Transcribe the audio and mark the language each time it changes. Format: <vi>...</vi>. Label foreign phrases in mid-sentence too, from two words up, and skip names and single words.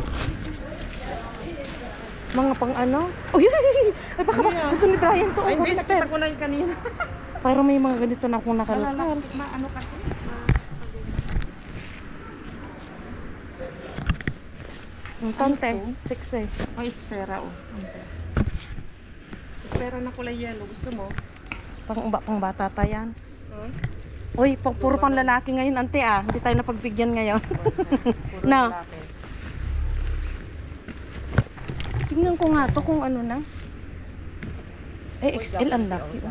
<tl>Mga pang ano. Uy, ay baka gusto ni Brian to. Ay, hindi, Hollister. nakita ko na yung kanina. Pero may mga ganito na akong nakalkal. Ano kasi? Ang tante, 6 eh. Ay, espera, oh. Espera na kulay yellow. Gusto mo? Pang bata ta yan. Uy, puro pang lalaki ngayon, ante ah. Hindi tayo napagbigyan ngayon. Puro Na. lalaki. Tingnan ko nga to kung ano na. Eh, XL ang laki. Oh.</tl>